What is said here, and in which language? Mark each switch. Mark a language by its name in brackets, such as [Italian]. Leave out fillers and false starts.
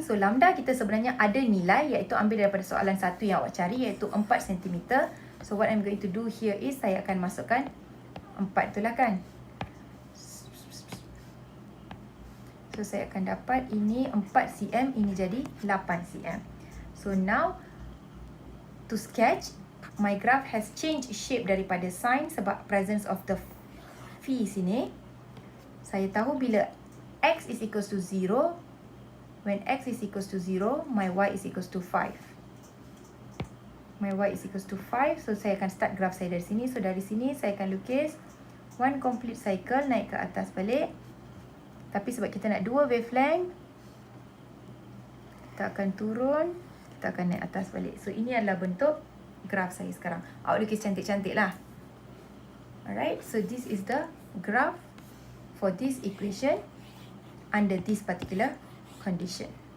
[Malay] So, lambda kita sebenarnya ada nilai, iaitu ambil daripada soalan 1 yang awak cari, iaitu 4 cm. [English] So, what I'm going to do here is [Malay] saya akan masukkan 4 tu lah kan. So, saya akan dapat ini 4 cm, ini jadi 8 cm. [English] So, now to sketch, my graph has changed shape [Malay] daripada sine sebab [English] presence of the phi sini. [Malay] Saya tahu bila [English] x is equals to 0, when x is equals to 0, my y is equals to 5. My y is equals to 5. So, [Malay] saya akan start graph saya dari sini. So, dari sini saya akan lukis one complete cycle naik ke atas balik. Tapi sebab kita nak 2 wavelength, kita akan turun, kita akan naik atas balik. So, ini adalah bentuk graph saya sekarang. Awak lukis cantik-cantik lah. [English] Alright, so this is the graph for this equation under this particular condition.